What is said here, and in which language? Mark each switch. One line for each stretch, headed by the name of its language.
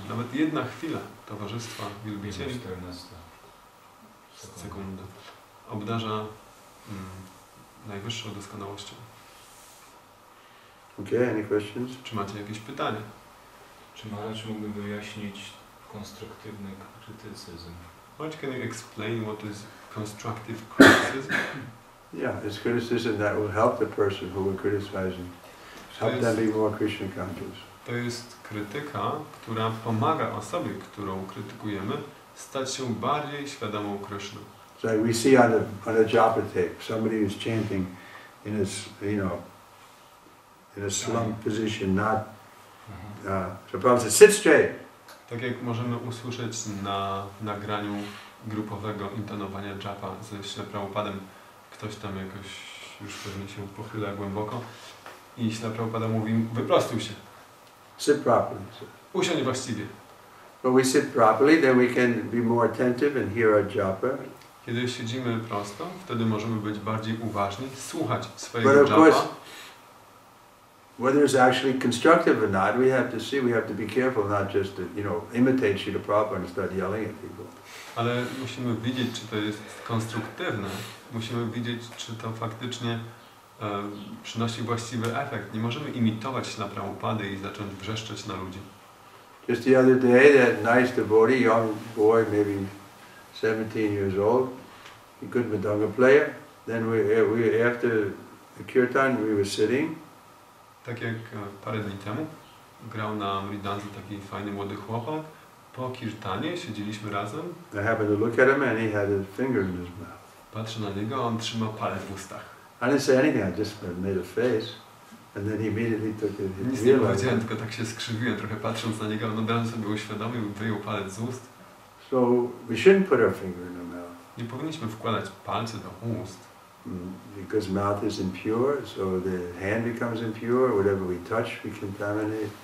Polish: Nawet jedna chwila towarzystwa wielbicieli, sekunda, obdarza najwyższą doskonałością.
English: Okay, any questions?
Polish: Czy macie jakieś pytania? Czy Maharaj mógłby wyjaśnić konstruktywny krytycyzm?
English: What can you explain what is constructive criticism? Yeah, it's criticism that will help the person who we're criticizing. Help them be more Krishna conscious.
Polish: To jest krytyka, która pomaga osobie, którą krytykujemy, stać się bardziej świadomą Kryszny.
English: So we see on a japa tape, somebody who's chanting in a, in a slump position, not. So Prabhupada says, sit straight.
Polish: Tak jak możemy usłyszeć na nagraniu grupowego intonowania japa ze Śla Prabhupadem, ktoś tam jakoś już pewnie się pochyla głęboko i Śla Prabhupada mówi, wyprostuj się.
English: Sit properly.
Polish: Usiądź właściwie.
English: When we sit properly, then we can be more attentive and hear our japa.
Polish: Kiedy siedzimy prosto, wtedy możemy być bardziej uważni, słuchać swojego
English: But of
Polish: japa.
English: course, whether it's actually constructive or not, we have to see, we have to be careful not just to, imitate Srila Prabhupada and start yelling at people.
Polish: Ale musimy widzieć, czy to jest konstruktywne. Musimy widzieć, czy to faktycznie przynosi właściwy efekt. Nie możemy imitować Śla Prabhupady i zacząć wrzeszczeć na ludzi.
English: Just the other day, that nice devotee, young boy, maybe 17 years old, a good Madanga player. Then we after the kirtan, we were sitting.
Polish: Tak jak parę dni temu grał na mridandze taki fajny młody chłopak. Po kirtanie siedzieliśmy razem.
English: I happened to look at him and he had his finger in his mouth.
Polish: Patrzę na niego, a on trzyma palec w ustach.
English: I didn't say anything, I just made a face. And then he immediately took it.
Polish: Nic nie powiedziałem, tylko tak się skrzywiłem, trochę patrząc na niego, on od razu sobie uświadomił, wyjął palec z ust.
English: So we shouldn't put our finger in the mouth.
Polish: Nie powinniśmy wkładać palce do ust.
English: Because mouth is impure, so the hand becomes impure, whatever we touch we contaminate.